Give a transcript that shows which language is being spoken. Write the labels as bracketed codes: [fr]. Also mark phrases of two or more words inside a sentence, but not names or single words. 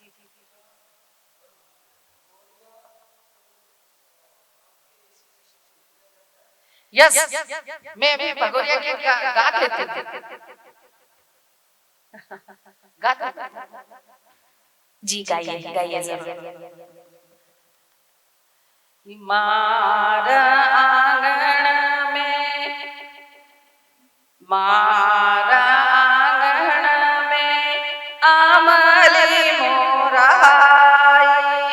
[hi] यस, मैं अभी भगोरिया के गा लेती थी। जी गाइए गाइए जरूर। [bhb] मारा आंगन में, मारा आंगन में आमली मोराई।